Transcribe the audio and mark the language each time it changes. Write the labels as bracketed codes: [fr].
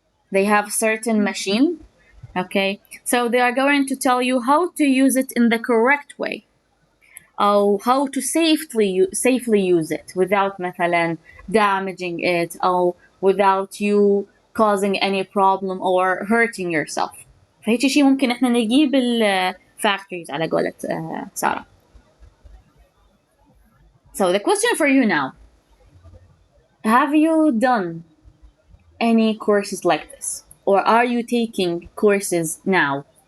[en] They have certain machine. Okay, so they are going to tell you how to use it in the correct way. Or how to safely use it without [ar] مثلا [en] damaging it or without you causing any problem or hurting yourself. [ar] فهيك شيء ممكن احنا نلاقيه بالفactories على قولة سارة. [en] So the question for you now, have you done any courses like this? Or are you taking courses now?